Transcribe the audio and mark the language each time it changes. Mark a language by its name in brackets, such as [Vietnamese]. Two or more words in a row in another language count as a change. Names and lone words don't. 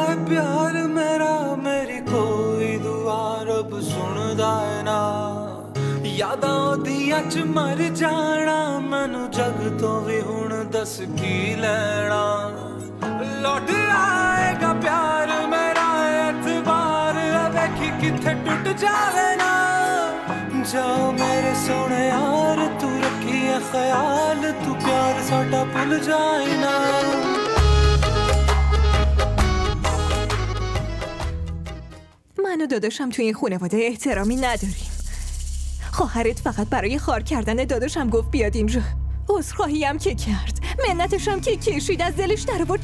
[Punjabi] ਪਿਆਰ ਮੇਰਾ ਮੇਰੀ ਕੋਈ ਦੁਆ ਰੱਬ ਸੁਣਦਾ ਹੈ ਨਾ ਯਾਦਾਂ ਓਦੀਆਂ ਚ ਮਰ ਜਾਣਾ ਮੈਨੂੰ ਜੱਗ ਤੋਂ ਭੀ ਹੁਣ ਦੱਸ ਕੀ ਲੈਣਾ ਲੌਟ ਆਏਗਾ ਪਿਆਰ ਮੇਰਾ ਏਤਬਾਰ ਵੇਖੀ ਕਿੱਥੇ ਟੁੱਟ ਜਾਵੇ ਨਾ ਜਾਓ ਮੇਰੇ ਸੋਣੇ ਯਾਰ ਤੂੰ ਰੱਖੀ ਹੈ ਖ਼ਿਆਲ ਤੂੰ ਪਿਆਰ ਸਾਡਾ ਭੁੱਲ ਜਾਏ ਨਾ [Persian] من و داداشم توی این خانواده احترامی نداریم. خواهرت فقط برای خار کردن داداشم گفت بیاد اینجا. عذرخواهی هم که کرد. منتش هم که کشید از دلش در آورد.